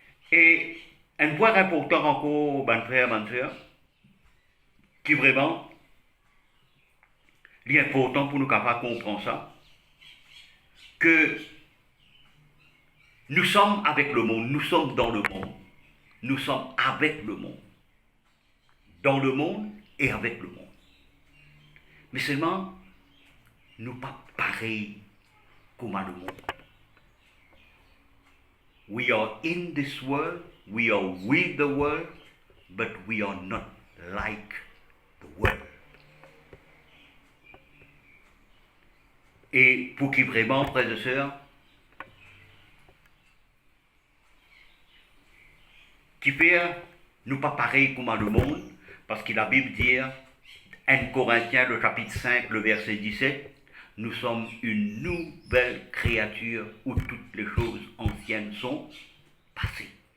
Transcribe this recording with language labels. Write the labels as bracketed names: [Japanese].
[French] Et un point important encore, mon frère, ma soeur, qui vraiment est important pour nous capables de comprendre ça, que nous sommes avec le monde, nous sommes dans le monde, nous sommes avec le monde, dans le monde et avec le monde. Mais seulement, nous pas pareils comme le monde. [English] We are in this world, we are with the world, but we are not like the world. [French] Et pour qui vraiment, frères et sœurs, qui fait nous pas pareil comme le monde, parce que la Bible dit, 1 Corinthiens, le chapitre 5, le verset 17, nous sommes une nouvelle créature où toutes les choses anciennes sont passées.